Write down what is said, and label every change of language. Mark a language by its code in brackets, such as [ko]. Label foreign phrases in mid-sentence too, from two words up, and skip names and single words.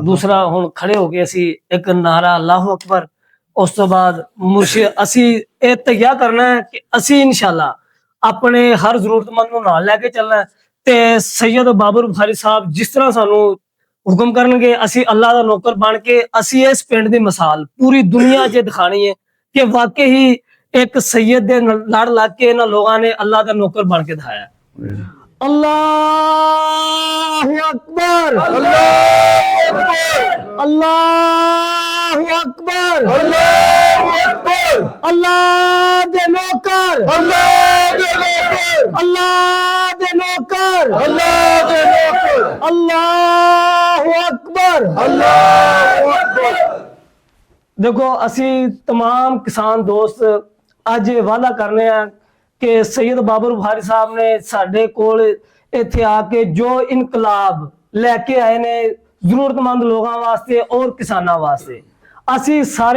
[pa] ਦੂਸਰਾ ਹੁਣ ਖੜੇ ਹੋ ਕੇ ਅਸੀਂ ਇੱਕ ਨਾਰਾ [ar] الله أكبر, [pa] ਉਸ ਤੋਂ ਬਾਅਦ ਮੁਰਸ਼ਿਦ ਅਸੀਂ ਇਹ ਤੈਯ ਕਰਨਾ ਹੈ ਕਿ ਅਸੀਂ ਇਨਸ਼ਾਅੱਲਾ ਆਪਣੇ ਹਰ ਜ਼ਰੂਰਤਮੰਦ ਨੂੰ ਨਾਲ ਲੈ ਕੇ ਚੱਲਣਾ ਹੈ, ਤੇ ਸੈਯਦ ਬਾਬਰ ਬੁਖਾਰੀ ਸਾਹਿਬ ਜਿਸ ਤਰ੍ਹਾਂ ਸਾਨੂੰ ਹੁਕਮ ਕਰਨਗੇ ਅਸੀਂ ਅੱਲਾਹ ਦਾ ਨੌਕਰ ਬਣ ਕੇ ਅਸੀਂ ਇਸ ਪਿੰਡ ਦੀ ਮਿਸਾਲ ਪੂਰੀ ਦੁਨੀਆ 'ਚ ਦਿਖਾਣੀ ਹੈ ਕਿ ਵਾਕਈ ਹੀ ਇੱਕ ਸੈਯਦ ਦੇ ਲੜ ਲੱਗ ਕੇ ਇਹਨਾਂ ਲੋਕਾਂ ਨੇ ਅੱਲਾਹ ਦਾ ਨੌਕਰ ਬਣ ਕੇ ਦਿਖਾਇਆ। [ar] الله أكبر، الله أكبر، الله أكبر, [pa] ਅੱਲਾਹ ਦੇ ਨੌਕਰ, ਅੱਲਾਹ ਦੇ ਨੌਕਰ, ਅੱਲਾਹ ਦੇ ਨੌਕਰ, ਅੱਲਾਹ ਦੇ ਨੌਕਰ, [ar] الله أكبر، الله أكبر. [pa] ਦੇਖੋ ਅਸੀ ਤਮਾਮ ਕਿਸਾਨ ਦੋਸਤ ਅੱਜ ਵਾਅਦਾ ਕਰਨੇ ਹੈਂ ਕਿ ਸੈਯਦ ਬਾਬਰ ਬੁਖਾਰੀ ਸਾਹਬ ਨੇ ਸਾਡੇ ਕੋਲ ਇੱਥੇ ਆ ਕੇ ਜੋ ਇਨਕਲਾਬ ਲੈ ਕੇ ਆਏ ਨੇ ਜ਼ਰੂਰਤਮੰਦ ਲੋਕਾਂ ਵਾਸਤੇ ਔਰ ਕਿਸਾਨਾਂ ਵਾਸਤੇ, ਅਸੀ ਸਾਰੇ